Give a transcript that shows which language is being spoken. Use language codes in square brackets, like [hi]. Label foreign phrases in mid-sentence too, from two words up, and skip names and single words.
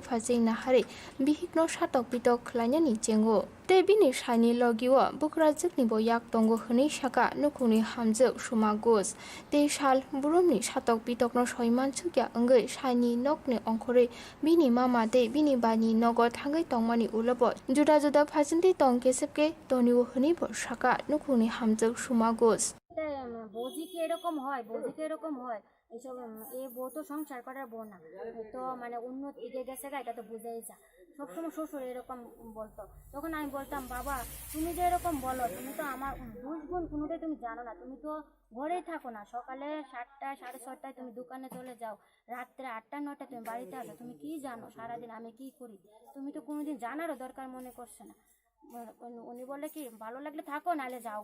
[trp] phasing na hari bihikno satok bitok khlainani chengo tebini saini logiwa bukrajikni bo yak tongo hni saka nukuni hamjuk sumagos te sal burumni satok bitokno soiman chukya angai saini nokni ongkhore bini mama te bini bani nogo thangai tongmani ulobo juda juda phasindi tong kesepke toniwo hni bo saka nukuni hamjuk sumagos [bn] বৌজি কি এরকম হয় এইসব এই বউ তো সংসার করার বউ না তো মানে উন্নত এগিয়ে গেছে এটা তো বুঝেই যা সবসময় শ্বশুর এরকম বলতো তখন আমি বলতাম বাবা তুমি যে এরকম বলো তুমি তো আমার বুঝগুণ কোনোটাই তুমি জানো না তুমি তো ঘরেই থাকো না সকালে 7টা 6:30টায় তুমি দোকানে চলে যাও রাত্রে 8টা 9টায় তুমি বাড়িতে আসো তুমি কি জানো সারাদিন আমি কি করি তুমি তো কোনোদিন জানারও দরকার মনে করছো না উনি বলে কি ভালো লাগলে থাকো নাহলে